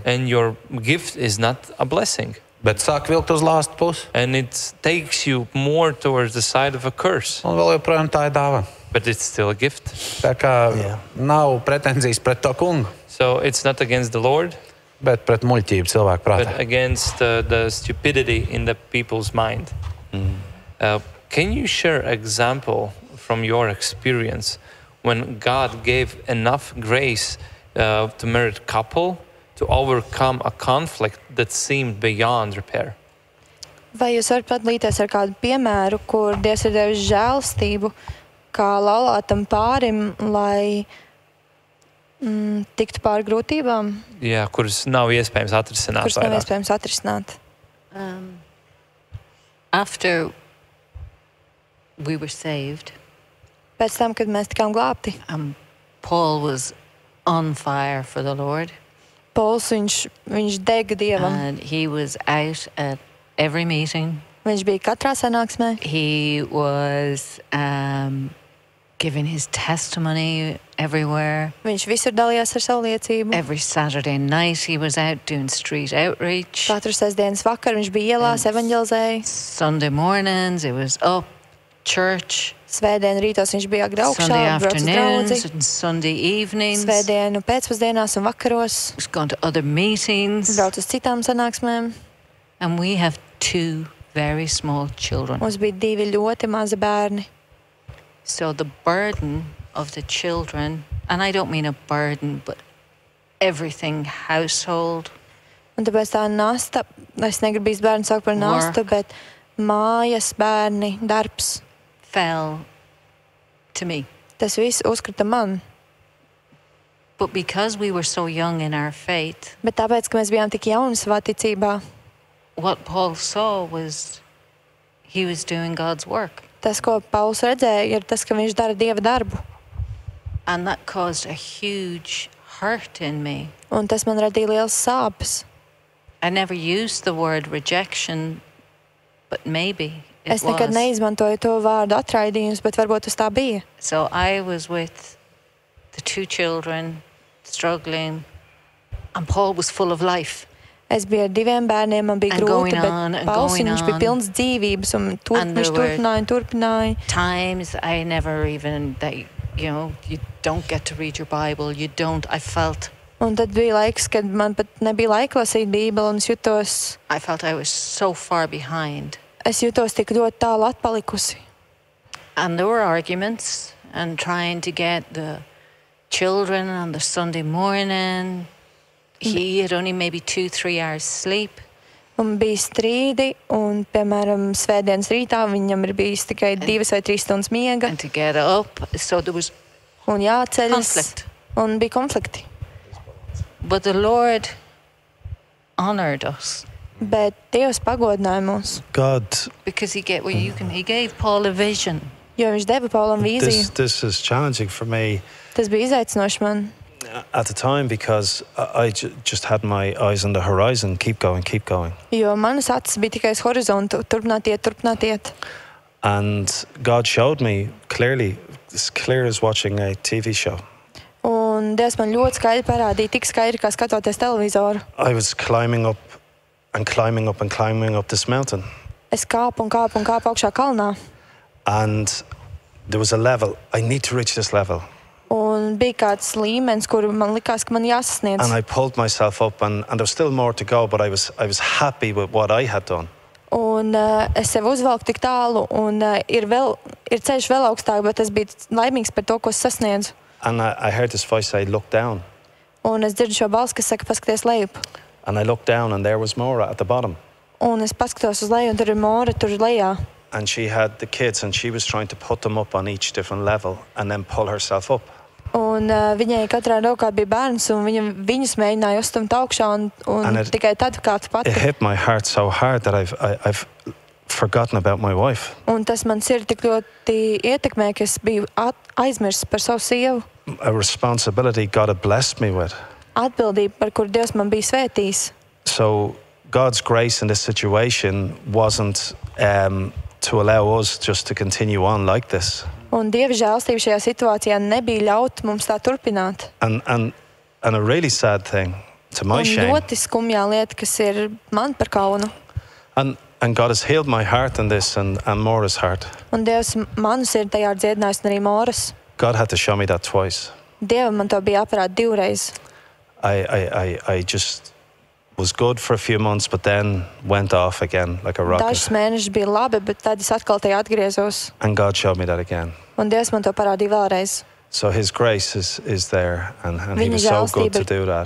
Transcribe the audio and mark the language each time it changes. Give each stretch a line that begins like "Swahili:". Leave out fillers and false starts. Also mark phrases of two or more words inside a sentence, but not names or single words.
English: and your gift is not a blessing,
Latvian: Bet sāk vilkt uz lāstu pusi.
English: and it takes you more towards the side of a curse,
Latvian: Un vēl joprojām tā ir dāvana.
English: but it's still a gift.
Latvian: Tā kā Jā. nav pretenzijas pret to kungu,
English: So it's not against the Lord,
Latvian: bet pret muļķību cilvēku
English: but
Latvian: prātā.
English: against the stupidity in the people's mind. Can you share an example from your experience when God gave enough grace to married couple to overcome a conflict that seemed beyond repair?
Latvian: Vai jūs varat padalīties ar kādu piemēru, kur Dievs ir devis žēlastību kā laulātam pārim, lai tiktu pāri grūtībām, Jā, kuras nav iespējams atrisināt. kuras nav vairāk? iespējams atrisināt?
English: After we were saved,
Latvian: Pēc tam, kad mēs tikām glābti,
English: Paul was on fire for the Lord,
Latvian: Pols viņš dega Dievam.
English: and he was out at every meeting.
Latvian: Viņš bija katrā sanāksmē.
English: He was giving his testimony everywhere.
Latvian: Viņš visur dalījās ar savu liecību.
English: Every Saturday night he was out doing street outreach.
Latvian: Katru sestdienas vakaru viņš bija ielās, evaņģelizēja.
English: Sunday mornings it was up church.
Latvian: Svētdien rītos viņš bija agri
English: Sunday
Latvian: augšā, brauca uz
English: afternoons
Latvian: draudzi.
English: and Sunday evenings.
Latvian: Svētdienu pēcpusdienās un vakaros
English: He was going to other meetings.
Latvian: brauca uz citām sanāksmēm.
English: And we have 2 very small children.
Latvian: Mums bija 2 ļoti mazi bērni.
English: So the burden of the children, and I don't mean a burden, but everything, household,
Latvian: Un tāpēc tā nasta, es negribu īsti bērnu saukt par nastu, bet mājas, bērni, darbs,
English: fell to me.
Latvian: tas viss uzkrita man.
English: But because we were so young in our faith,
Latvian: Bet tāpēc, ka mēs bijām tik jauni savā ticībā,
English: what Paul saw was he was doing God's work.
Latvian: tas, ko Pauls redzēja, ir tas, ka viņš dara Dieva darbu.
English: And that caused a huge hurt in me.
Latvian: Un tas man radīja liels sāpes.
English: I never used the word rejection, but maybe it
Latvian: Es nekad
English: was.
Latvian: neizmantoju to vārdu atraidījums, bet varbūt tas tā bija.
English: So I was with the 2 children, struggling, and Paul was full of life.
Latvian: Es biju ar 2 bērniem, man bija
English: And
Latvian: grūti,
English: going
Latvian: bet
English: on and
Latvian: Pauls
English: going
Latvian: viņš bija
English: on.
Latvian: pilns dzīvības, un
English: And there
Latvian: viņš turpināja un turpināja.
English: Times I never even, you don't get to read your Bible, you don't. I felt
Latvian: Un tad bija laiks, kad man pat nebija laika lasīt Bībeli, un
English: I felt I was so far behind.
Latvian: es jutos tik ļoti tālu atpalikusi.
English: And there were arguments and trying to get the children on the Sunday morning. He had only maybe 2-3 hours sleep.
Latvian: Un bija strīdi, un, piemēram, svētdienas rītā viņam ir bijis tikai 2 vai 3 stundas miega,
English: And to get up, so there was
Latvian: un jāceļas,
English: conflict.
Latvian: un bija konflikti.
English: But the Lord honored us
Latvian: Bet Dievs pagodināja mūs,
English: God, because He gave Paul a vision.
Latvian: jo viņš deva Paulam vīziju.
English: this is challenging for me
Latvian: Tas bija izaicinoši man,
English: at the time because I just had my eyes on the horizon. Keep going, keep going.
Latvian: jo manas acis bija tikai uz horizontu, turpināt iet.
English: And God showed me clearly, as clear as watching a TV show.
Latvian: Un Dievs man ļoti skaidri parādīja, tik skaidri, kā skatoties televizoru.
English: I was climbing up and climbing up and climbing up this mountain.
Latvian: Es kāpu un kāpu un kāpu augšā kalnā.
English: And there was a level. I need to reach this level.
Latvian: Un bija kāds līmenis, kur man likās, ka man jāsasniedz.
English: And I pulled myself up, and there was still more to go, but I was happy with what I had done.
Latvian: Un es sev uzvelku tik tālu, un ir ceļš vēl augstāk, bet es biju laimīgs par to, ko es sasniedzu.
English: And I heard this voice say, look down.
Latvian: Un es dzirdu šo balsi, kas saka, paskaties lejup.
English: And I looked down and there was Maura at the bottom.
Latvian: Un es paskatos uz leju, un tur ir Māra tur lejā.
English: And she had the kids and she was trying to put them up on each different level and then pull herself up.
Latvian: Un viņai katrā rokā bija bērns, un viņus mēģināja uzstumt augšā, un tikai tad kāpt pati.
English: It hit my heart so hard that I've forgotten about my wife.
Latvian: Un tas man sirdi tik ļoti ietekmē, ka es biju aizmirsis par savu sievu.
English: A responsibility God had blessed me with.
Latvian: Atbildība, par kur Dievs man bija svētījis.
English: So God's grace in this situation wasn't to allow us just to continue on like this.
Latvian: Un Dieva žēlstība šajā situācijā nebija ļaut mums tā turpināt.
English: And a really sad thing, to my shame.
Latvian: Un ļoti skumjā lieta, kas ir man par kaunu.
English: And God has healed my heart in this and Maura's heart.
Latvian: Un Dievs manu sirdi tajā ir dziedinājis, un arī Māras.
English: God had to show me that twice.
Latvian: Dievam man to bija jāparāda divreiz.
English: I just was good for a few months, but then went off again like a rocket.
Latvian: Dažus mēnešus bija labi, bet tad es atkal tajā atgriezos.
English: And God showed me that again.
Latvian: Un Dievs man to parādīja vēlreiz.
English: So His grace is there, and He was so good to do that.